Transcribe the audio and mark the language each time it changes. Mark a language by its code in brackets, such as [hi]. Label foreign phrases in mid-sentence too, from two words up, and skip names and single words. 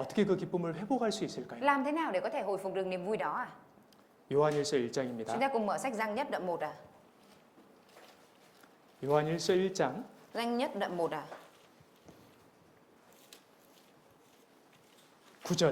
[ko] 어떻게 그 기쁨을 회복할 수 있을까요? [vi] làm thế nào để có thể hồi phục được niềm vui đó à? [ko] 요한일서 [vi] Chúng [ko] 1장입니다. [vi] ta cùng mở sách Giăng nhất đoạn 1 à. [ko] 요한일서 1장 [vi] Giăng nhất đoạn 1 à. [ko] 9절.